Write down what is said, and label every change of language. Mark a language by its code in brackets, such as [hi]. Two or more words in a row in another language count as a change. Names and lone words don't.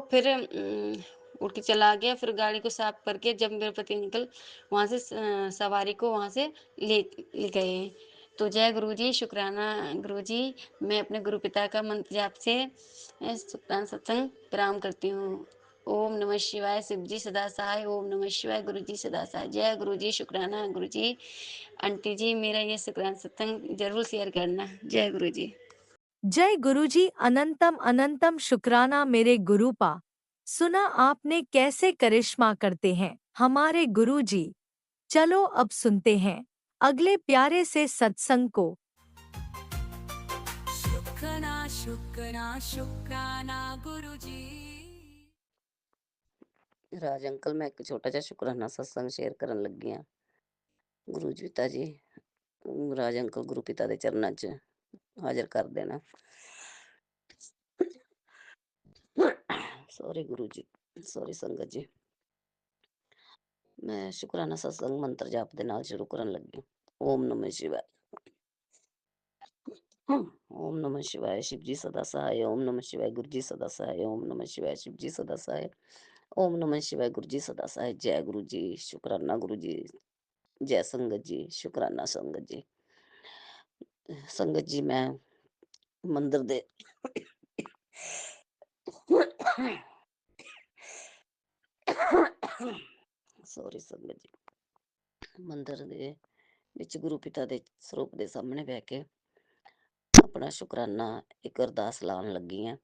[hi] फिर उठ के चला गया फिर गाड़ी को साफ करके जब मेरे पति अंकल वहाँ से सवारी को वहाँ से ले ले गए तो जय गुरु जी शुक्राना गुरु जी मैं अपने गुरु पिता का मंत्र जाप से शुक्राना सत्संग प्रणाम करती हूँ ओम नमः शिवाय शिव जी सदा सहाय ओम नमः शिवाय गुरु जी सदा सहाय जय गुरु जी शुक्राना गुरु जी आंटी जी मेरा ये शुक्राना सत्संग जरूर शेयर करना जय गुरु जी जय गुरुजी अनंतम अनंतम शुक्राना मेरे गुरुपा। सुना आपने कैसे करिश्मा करते हैं हमारे गुरुजी। चलो अब सुनते हैं अगले प्यारे से सत्संग को। शुक्राना शुक्राना शुक्राना गुरुजी। [pa] ਰਾਜ ਅੰਕਲ ਮੈਂ ਇੱਕ ਛੋਟਾ ਜਿਹਾ ਸ਼ੁਕਰਾਨਾ ਸਤਸੰਗ ਸ਼ੇਅਰ ਕਰਨ ਲੱਗੀ ਹਾਂ। ਗੁਰੂ ਜੀ ਪਿਤਾ ਜੀ ਰਾਜ ਅੰਕਲ ਗੁਰੂ ਪਿਤਾ ਦੇ ਚਰਨਾਂ 'ਚ ਹਾਜ਼ਰ ਕਰ ਦੇਣਾ। ਸੌਰੀ ਗੁਰੂ ਜੀ, ਸੌਰੀ ਸੰਗਤ ਜੀ। ਮੈਂ ਸ਼ੁਕਰਾਨਾ ਸਤਸੰਗ ਮੰਤਰ ਜਾਪ ਦੇ ਨਾਲ ਸ਼ੁਰੂ ਕਰਨ ਲੱਗੀ। [hi] ओम नमः शिवाय ओम नमः शिवाय शिव जी सदा सहाय ओम नमः शिवाय गुरु जी सदा सहाय ओम नमः शिवाय शिव जी सदा सहाय ओम नमः शिवाय गुरु जी सदा सहाय जय गुरु जी शुकराना गुरु जी जय संगत जी शुकराना संगत जी। [pa] ਸੰਗਤ ਜੀ ਮੈਂ ਮੰਦਰ ਦੇ ਸੌਰੀ ਸੰਗਤ ਜੀ ਮੰਦਰ ਦੇ ਵਿੱਚ ਗੁਰੂ ਪਿਤਾ ਦੇ ਸਰੂਪ ਦੇ ਸਾਹਮਣੇ ਬਹਿ ਕੇ ਆਪਣਾ ਸ਼ੁਕਰਾਨਾ ਇੱਕ ਅਰਦਾਸ ਲਾਉਣ ਲੱਗੀ ਹਾਂ।